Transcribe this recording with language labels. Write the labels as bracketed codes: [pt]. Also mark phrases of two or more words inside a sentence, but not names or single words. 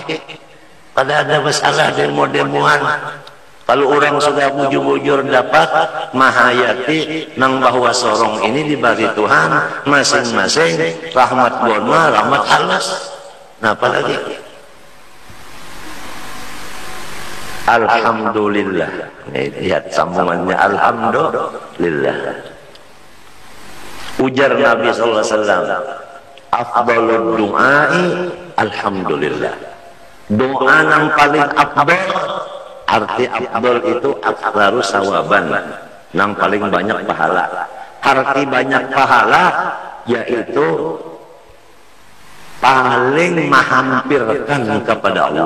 [bjn] Kada ada masalah demo-demoan. Kalau orang sudah bujur-bujur dapat mahayati nang bahwa sorong ini dibagi Tuhan masing-masing rahmat gona, rahmat halus. Nah, apalagi alhamdulillah. Lihat sambungannya, alhamdulillah. Ujar Nabi [ar] صلى الله عليه وسلم, أفضل الدعاء الحمد لله. [bjn] Doa yang paling afdal, arti afdal itu [ar] أفضل ثوابا, [bjn] yang paling banyak pahala. Arti banyak pahala yaitu paling menghampirkan kepada Allah.